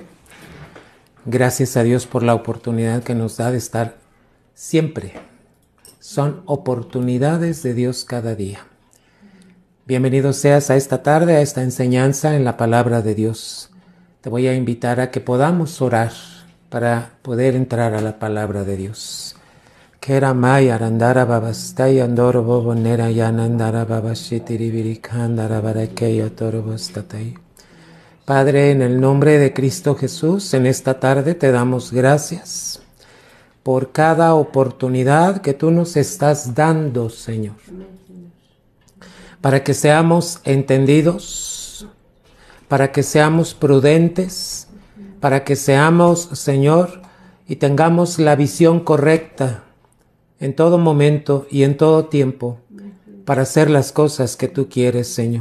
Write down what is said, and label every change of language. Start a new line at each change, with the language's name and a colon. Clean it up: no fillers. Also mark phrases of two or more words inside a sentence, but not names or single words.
Spanish: Gracias a Dios por la oportunidad que nos da de estar siempre. Son oportunidades de Dios cada día. Bienvenido seas a esta tarde, a esta enseñanza en la palabra de Dios. Te voy a invitar a que podamos orar para poder entrar a la palabra de Dios. Keramay arandara babastay andoro bobonera yanandara babashitirivirikandara barakeyo torobostatay. Padre, en el nombre de Cristo Jesús, en esta tarde te damos gracias por cada oportunidad que tú nos estás dando, Señor, para que seamos entendidos, para que seamos prudentes, para que seamos, Señor, y tengamos la visión correcta en todo momento y en todo tiempo para hacer las cosas que tú quieres, Señor.